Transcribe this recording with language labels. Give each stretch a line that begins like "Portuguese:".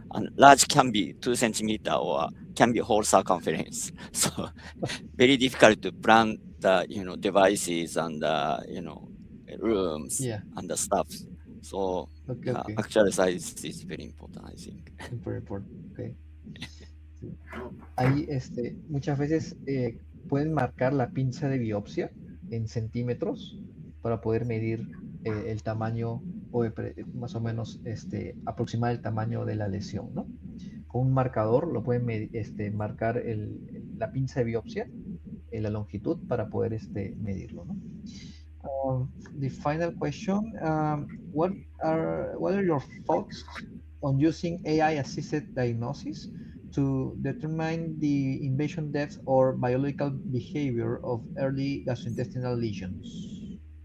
English: And large can be 2 centimeter or can be whole circumference. So very difficult to plan the devices and rooms and the stuff. So actual size is very important, I think. Very important. Okay.
Spanish: Ahí, muchas veces pueden marcar la pinza de biopsia en centímetros para poder medir el tamaño o más o menos aproximar el tamaño de la lesión, ¿no? Con un marcador lo pueden marcar la pinza de biopsia, la longitud para poder medirlo, ¿no?
English: The final question, what are your thoughts on using AI-assisted diagnosis to determine the invasion depth or biological behavior of early gastrointestinal lesions?